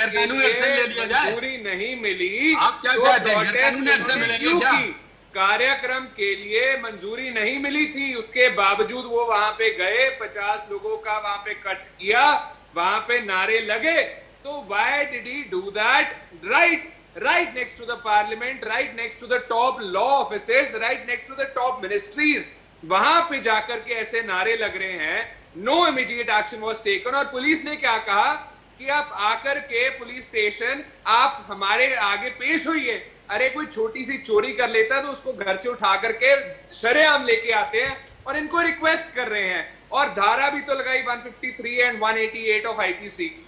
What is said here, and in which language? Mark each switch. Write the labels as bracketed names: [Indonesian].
[Hindi] मंजूरी नहीं मिली, आप क्या चाहते हैं? क्यों की? कार्यक्रम के लिए मंजूरी नहीं मिली थी, उसके बावजूद वो वहां पे गए, 50 लोगों का वहां पे कट किया, वहां पे नारे लगे। तो [English] Why did he do that? right next to the parliament, right next to the top law offices, right next to the top ministries, [Hindi] वहां पे जाकर के ऐसे नारे लग रहे हैं। [English] no immediate action was taken। [Hindi] और पुलिस ने क्या कहा कि आप आकर के पुलिस स्टेशन आप हमारे आगे पेश होइए। अरे कोई छोटी सी चोरी कर लेता तो उसको घर से उठा करके शरेआम लेके आते हैं और इनको रिक्वेस्ट कर रहे हैं। और धारा भी तो लगाई 153 एंड 188 ऑफ आईपीसी।